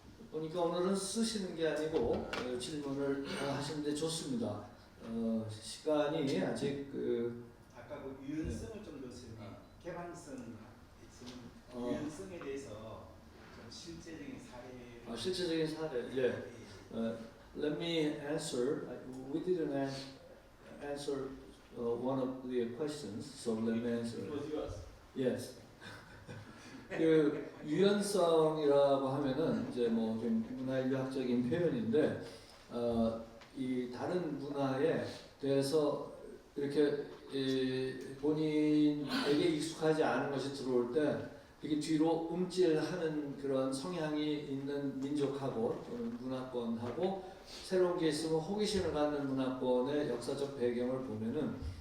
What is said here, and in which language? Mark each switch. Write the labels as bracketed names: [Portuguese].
[Korean] 보니까 오늘은 쓰시는 게 아니고 질문을 하시는데 좋습니다. 시간이 아직 아까 그 유연성을 좀 넣었으니 개방성 있으면 유연성에 대해서 좀 실제적인 사례. 실제적인 사례. 예. [English] Let me answer. We didn't answer one of the questions, so let me answer. It was yours. Yes. [Korean] 그 유연성이라고 하면은 이제 뭐 좀 문화인류학적인 표현인데 이 다른 문화에 대해서 이렇게 본인에게 익숙하지 않은 것이 들어올 때 이게 뒤로 움찔하는 그런 성향이 있는 민족하고 또는 문화권하고 새로운 게 있으면 호기심을 갖는 문화권의 역사적 배경을 보면은